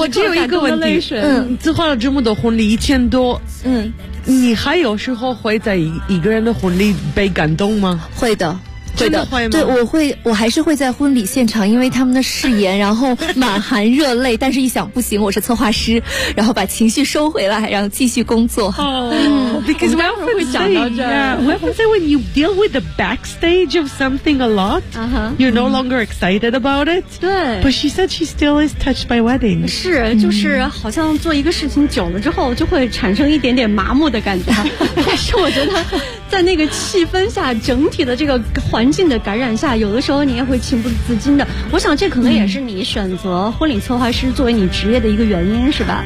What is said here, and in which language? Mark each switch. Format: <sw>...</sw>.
<zh>我只有一个问题，策划了这么多婚礼，1000多，你还有时候会在一个人的婚礼被感动吗？会的，真的会吗？对，我还是会在婚礼现场，因为他们的誓言，然后满含热泪，但是一想不行，我是策划师，然后把情绪收回来，然后继续工作。</zh> <en>哦、，because we often say, when you deal with the backstage of something a lot,、you're no longer excited about it.</en> <zh>对</zh> <en>，but she said she still is touched by wedding.</en> <zh>是，就是好像做一个事情久了之后，就会产生一点点麻木的感觉。但是我觉得，在那个气氛下，整体的这个。环境的感染下，有的时候你也会情不自禁的。我想这可能也是你选择婚礼策划师作为你职业的一个原因，是吧？</zh>